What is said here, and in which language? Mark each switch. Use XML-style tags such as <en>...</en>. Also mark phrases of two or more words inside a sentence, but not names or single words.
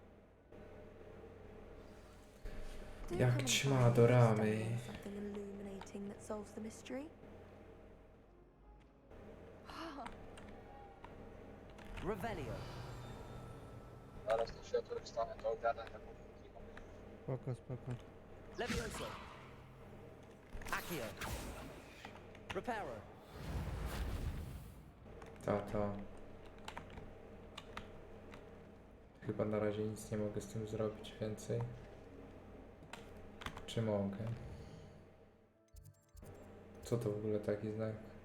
<pl>Do Jak</pl> <en>come and</en> <pl>trzyma</pl> <en>find</en> <pl>do</pl> <en>me if you</en> <pl>ramy.</pl> <en>stumble on something illuminating that solves the mystery. Revelio.</en> <pl>Zaraz to światło jak stanę, to ogarnę taką Spoko, spoko. Levioso. Accio. Reparo. Tata. Chyba na razie nic nie mogę z tym zrobić więcej. Czy mogę? Co to w ogóle taki znak?</pl>